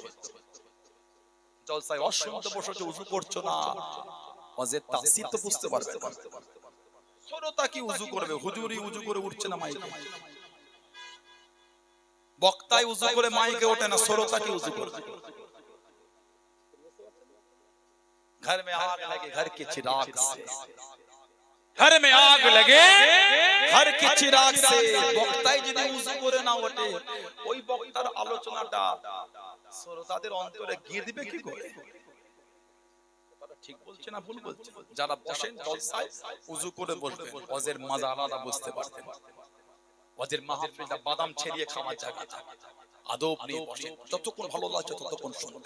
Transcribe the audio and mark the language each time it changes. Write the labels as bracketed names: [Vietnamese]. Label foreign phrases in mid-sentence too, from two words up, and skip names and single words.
[Bangla] জলসায় অসুস্থ বসে উযু করছো না, ওয়াজের তাসির তো বুঝতে পারবে না। শ্রোতা কি উযু করবে? হুজুরই উযু করে উঠছে না মাইকে, বক্তাই উযু করে মাইকে ওঠে না, শ্রোতা কি উযু করবে? [Hindi] घर में आग लगे घर के चिराग से, घर में आग लगे घर के चिराग से। [Bangla] বক্তাই যদি উযু করে না ওঠে, ওই বক্তার আলোচনাটা শ্রোতাদের অন্তরে গিয়ে দিবে কি করে? ঠিক বলছে না ভুল বলছে? যারা বসেন জলসায় উযু করে বসবেন, ওয়াজের মজা আলাদা বুঝতে পারবেন। ওয়াজের মাহফিলটা বাদাম ছেড়িয়ে খাওয়ার জায়গা, আদব নিয়ে বসেন, যতক্ষণ ভালো লাগছে ততক্ষণ শুনবেন।